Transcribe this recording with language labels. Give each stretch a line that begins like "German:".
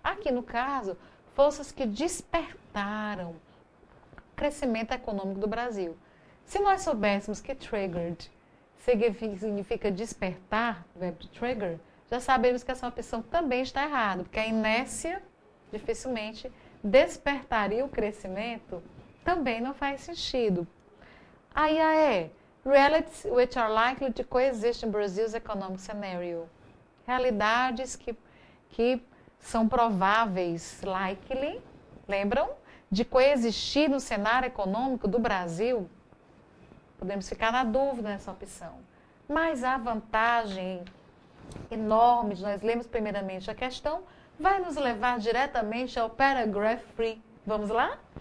Portuguese: Aqui no caso, forças que despertaram o crescimento econômico do Brasil. Se nós soubéssemos que triggered significa despertar, o verbo trigger, já sabemos que essa opção também está errada, porque a inércia dificilmente despertaria o crescimento, também não faz sentido. Aí a E,
English: realities which are likely to coexist in Brazil's economic scenario.
Portuguese: Realidades que são prováveis, likely, lembram? De coexistir no cenário econômico do Brasil. Podemos ficar na dúvida nessa opção. Mas a vantagem enorme de nós lermos primeiramente a questão vai nos levar diretamente ao paragraph free. Vamos lá?